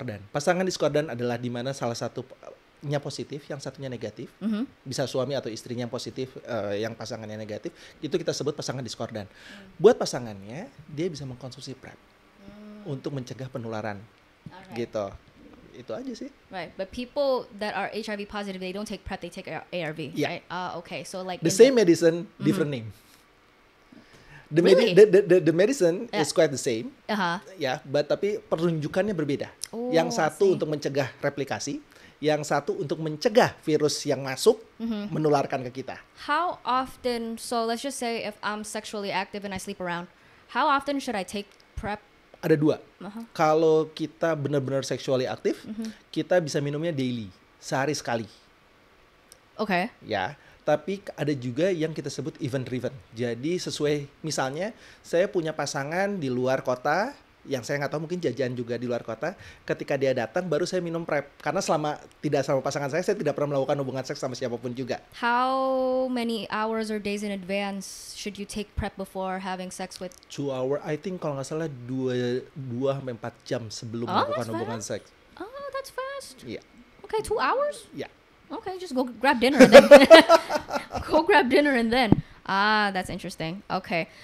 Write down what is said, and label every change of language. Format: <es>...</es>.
<id>Pasangan diskordan adalah di mana salah satunya positif, yang satunya negatif. Bisa suami atau istrinya yang positif, yang pasangannya negatif. Itu kita sebut pasangan diskordan. Buat pasangannya, dia bisa mengkonsumsi PrEP untuk mencegah penularan. Gitu. Itu aja sih.</id> <en>Right, but people that are HIV positive, they don't take PrEP, they take ARV. Yeah. Right? Okay, so like the same medicine, different name. The medicine is quite the same, but</en> <id>tapi perunjukannya berbeda. Yang satu untuk mencegah replikasi, yang satu untuk mencegah virus yang masuk menularkan ke kita.</id> <en>How often? So let's just say if I'm sexually active and I sleep around, how often should I take PrEP?</en> <id>Ada dua. Kalau kita benar-benar sexually aktif, kita bisa minumnya daily, sehari sekali. Oke. Ya. Tapi ada juga yang kita sebut event driven. Jadi sesuai, misalnya saya punya pasangan di luar kota, yang saya nggak tahu mungkin jajan juga di luar kota. Ketika dia datang, baru saya minum PrEP. Karena selama tidak sama pasangan saya tidak pernah melakukan hubungan seks sama siapapun juga.</id> <en>How many hours or days in advance should you take PrEP before having sex with? 2 hours, I think</en> <id>kalau nggak salah 2-4 jam sebelum melakukan hubungan seks.</id> <en>Oh, that's fast.</en> <id>Iya.</id> <en>Okay, 2 hours?</en> <id>Iya.</id> <en>Okay, just go grab dinner and then go grab dinner and then. That's interesting. Okay.</en>